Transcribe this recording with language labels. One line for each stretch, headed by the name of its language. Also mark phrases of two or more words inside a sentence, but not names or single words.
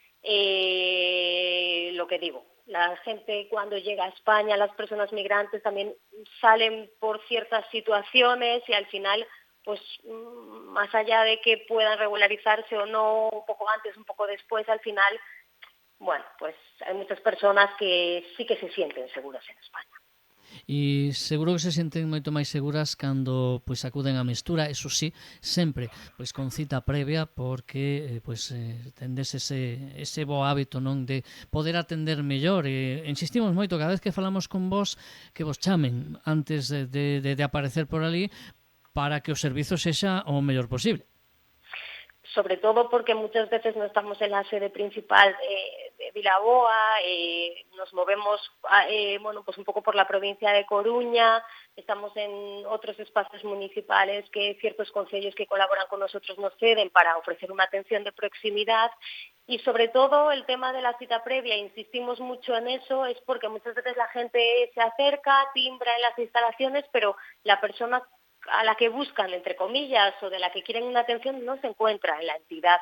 Spanish: lo que digo, la gente cuando llega a España, las personas migrantes también salen por ciertas situaciones y al final pues más allá de que puedan regularizarse o no, un poco antes, un poco después, al final, bueno, pues hay muchas personas que sí que se sienten seguras en España.
Galician: E seguro que se senten moito máis seguras cando pois acuden á mestura,
Spanish: eso sí,
Galician: sempre pois con cita previa porque tendes ese bo hábito, non, de poder atender mellor e insistimos moito cada vez que falamos con vos que vos chamen antes de aparecer por ali para que o servizo sexa o mellor posible.
Spanish: Sobre todo porque muchas veces no estamos en la sede principal de Vilaboa, nos movemos bueno, pues un poco por la provincia de Coruña, estamos en otros espacios municipales que ciertos concellos que colaboran con nosotros nos ceden para ofrecer una atención de proximidad y sobre todo el tema de la cita previa, insistimos mucho en eso, es porque muchas veces la gente se acerca, timbra en las instalaciones, pero la persona a la que buscan, entre comillas, o de la que quieren una atención, no se encuentra en la entidad.